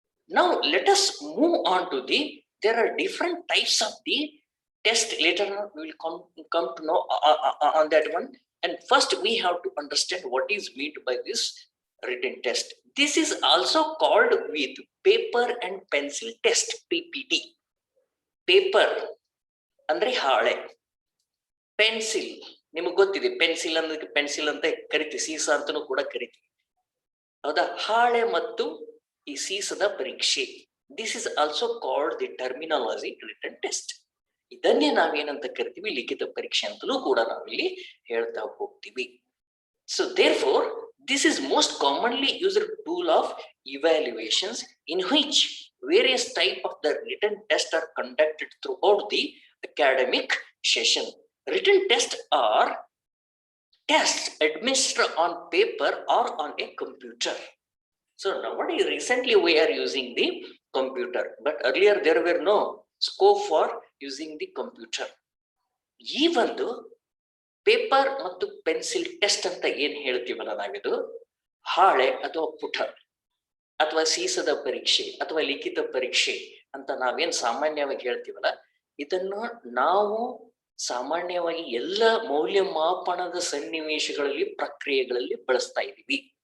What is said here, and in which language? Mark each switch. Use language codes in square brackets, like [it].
[en] Now let us move on to there are different types of the test. Later on we will come to know on that one. And first we have to understand what is meant by this written test. This is also called with paper and pencil test, PPT. [kn] Paper ಅಂದ್ರೆ ಹಾಳೆ, pencil ನಿಮಗೆ ಗೊತ್ತಿದೆ, pencil ಅಂತ ಕರಿತೀವಿ, ಸೀಸಾ ಅಂತನೂ ಕೂಡ ಕರಿತೀವಿ. ಹೌದಾ, ಹಾಳೆ ಮತ್ತು ಈ ಸೀಸದ ಪರೀಕ್ಷೆ. [en] This is also called the terminology written test. [kn] ಇದನ್ನೇ ನಾವೇನಂತ ಕರಿತೀವಿ, ಲಿಖಿತ ಪರೀಕ್ಷೆ ಅಂತಲೂ ಕೂಡ ನಾವಿಲ್ಲಿ ಹೇಳ್ತಾ ಹೋಗ್ತೀವಿ. [en] So therefore this is most commonly used tool of evaluations in which various type of the written tests are conducted throughout the academic session. Written tests are tests administered on paper or on a computer. So nowadays recently we are using the computer, but earlier there were no scope for using the computer. [kn] ಈ ಒಂದು paper ಮತ್ತು pencil test ಅಂತ ಏನ್ ಹೇಳ್ತೀವಲ್ಲ ನಾವಿದು, ಹಾಳೆ ಅಥವಾ ಪುಟ ಅಥವಾ ಸೀಸದ ಪರೀಕ್ಷೆ ಅಥವಾ ಲಿಖಿತ ಪರೀಕ್ಷೆ ಅಂತ ನಾವೇನ್ ಸಾಮಾನ್ಯವಾಗಿ ಹೇಳ್ತೀವಲ್ಲ, ಇದನ್ನು ನಾವು ಸಾಮಾನ್ಯವಾಗಿ ಎಲ್ಲ ಮೌಲ್ಯಮಾಪನದ ಸನ್ನಿವೇಶಗಳಲ್ಲಿ ಪ್ರಕ್ರಿಯೆಗಳಲ್ಲಿ ಬಳಸ್ತಾ ಇದ್ದೀವಿ.